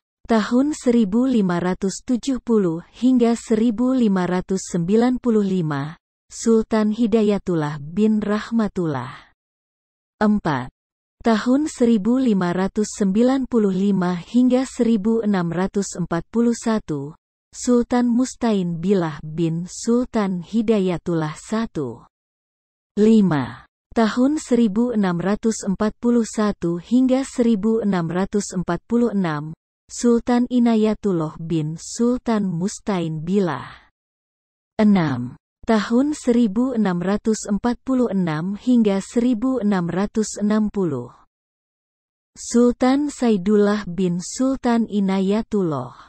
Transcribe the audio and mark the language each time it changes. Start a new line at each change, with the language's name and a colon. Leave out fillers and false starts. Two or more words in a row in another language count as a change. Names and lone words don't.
Indonesian: Tahun 1570 hingga 1595, Sultan Hidayatullah bin Rahmatullah. 4. Tahun 1595 hingga 1641, Sultan Mustain Billah bin Sultan Hidayatullah I. 5. Tahun 1641 hingga 1646, Sultan Inayatullah bin Sultan Mustain Billah. 6. Tahun 1646 hingga 1660, Sultan Saidullah bin Sultan Inayatullah.